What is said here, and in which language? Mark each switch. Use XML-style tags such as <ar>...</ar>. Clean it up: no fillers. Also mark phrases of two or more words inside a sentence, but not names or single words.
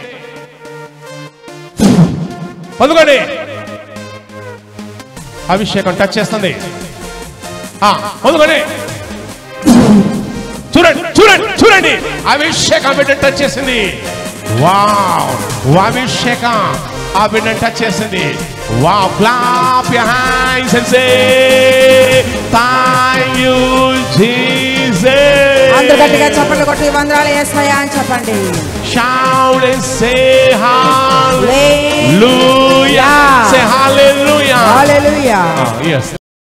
<te>పొందుకోండి. అభిషేకం టచ్ చేస్తుంది. పొందుకోండి. చూడండి చూడండి చూడండి. అభిషేకం బిడ్డ టచ్ చేసింది. వావ్, అభిషేకం ఆ బిడ్డను టచ్ చేసింది.</te> <en>Wow, clap your hands and say thank you Jesus.</en> <te>అందరూ గట్టిగా చప్పట్లు కొట్టి వందనాలు యేసయ్యా అని చెప్పండి.</te> <en>Shout and say hallelujah. Say hallelujah. Hallelujah. Yes.</en>